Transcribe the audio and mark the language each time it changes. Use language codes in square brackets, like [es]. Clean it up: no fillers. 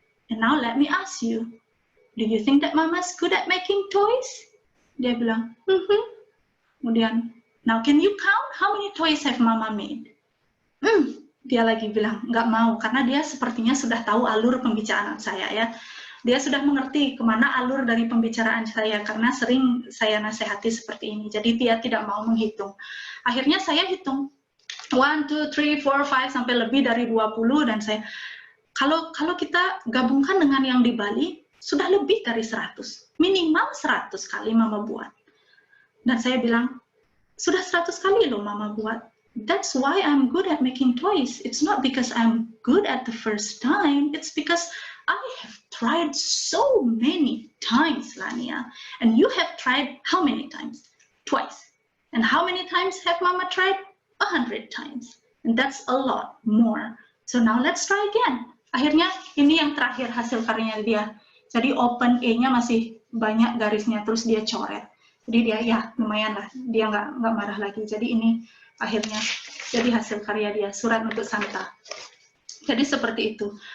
[en] And now let me ask you, do you think that Mama's good at making toys? [id] Dia bilang, Kemudian, [en] now can you count how many toys have Mama made? [id] Dia lagi bilang, nggak mau, karena dia sepertinya sudah tahu alur pembicaraan saya ya. Dia sudah mengerti kemana alur dari pembicaraan saya, karena sering saya nasihati seperti ini. Jadi dia tidak mau menghitung. Akhirnya saya hitung, 1, 2, 3, 4, 5, sampai lebih dari 20, dan saya, kalau kita gabungkan dengan yang di Bali, sudah lebih dari 100. Minimal 100 kali Mama buat. Dan saya bilang, sudah 100 kali loh Mama buat. [en] That's why I'm good at making toys. It's not because I'm good at the first time. It's because I have tried so many times, Lania. And you have tried how many times? Twice. And how many times have Mama tried? 100 times. And that's a lot more. So now let's try again. [id] Akhirnya ini yang terakhir hasil karyanya dia. Jadi open E-nya masih banyak garisnya, terus dia coret. Jadi dia ya lumayan lah, dia nggak marah lagi. Jadi ini akhirnya jadi hasil karya dia, surat untuk Santa. Jadi seperti itu.